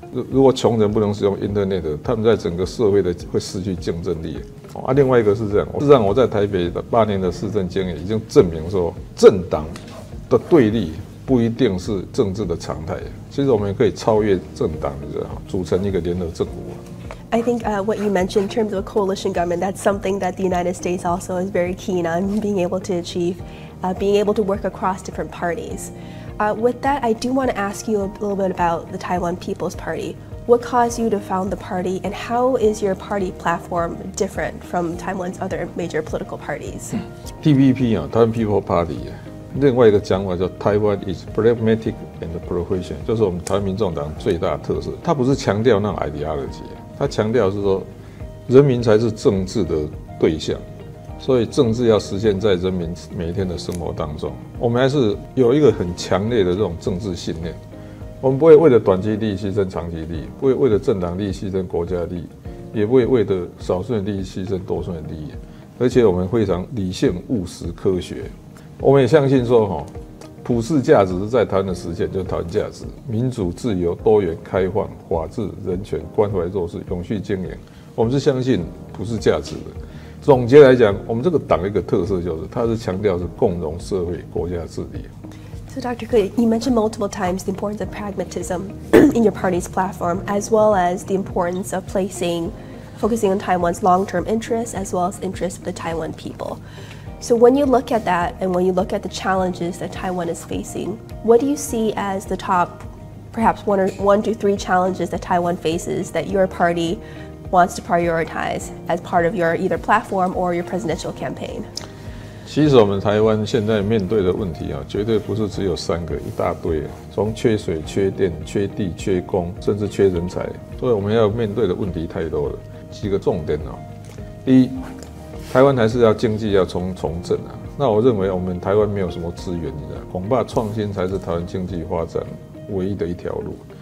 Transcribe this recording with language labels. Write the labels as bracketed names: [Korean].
[Chinese] 如果穷人不能使用 Internet， 他们在整个社会的会失去竞争力。另外一个是这样，事实上我在台北的8年的市政经验已经证明说，政党的对立不一定是政治的常态，其实我们可以超越政党，组成一个联合政府。 [English] I think what you mentioned in terms of a coalition government, that's something that the United States also is very keen on being able to achieve, being able to work across different parties. With that, I do want to ask you a little bit about the Taiwan People's Party. What caused you to found the party, and how is your party platform different from Taiwan's other major political parties? TPP 台湾 People Party。 [Chinese] 另外一个讲法叫 [English] Taiwan is pragmatic and professional， [Chinese] 就是我们台湾民众党最大的特色。它不是强调那种 ideology， 它强调是说人民才是政治的对象，所以政治要实现在人民每一天的生活当中。我们还是有一个很强烈的这种政治信念，我们不会为了短期利益牺牲长期利益，不会为了政党利益牺牲国家利益，也不会为了少数人利益牺牲多数人利益，而且我们非常理性、务实、科学。我们也相信说，普世价值是在台湾的实现，就是台湾价值：民主、自由、多元、开放、法治、人权、关怀弱势、永续经营。我们是相信普世价值的。总结来讲，我们这个党的一个特色就是，它是强调是共荣社会、国家治理。 [English] So Dr. Kui, you mentioned multiple times the importance of pragmatism in your party's platform, as well as the importance of focusing on Taiwan's long-term interests, as well as interests of the Taiwan people. So when you look at that and when you look at the challenges that Taiwan is facing, what do you see as the top, perhaps one to three challenges that Taiwan faces that your party wants to prioritize as part of your either platform or your presidential campaign? [Chinese] 其实我们台湾现在面对的问题绝对不是只有3个，一大堆，从缺水、缺电、缺地、缺工，甚至缺人才，所以我们要面对的问题太多了。几个重点第一，台湾还是要经济要重振那我认为我们台湾没有什么资源，你知道，恐怕创新才是台湾经济发展唯一的一条路。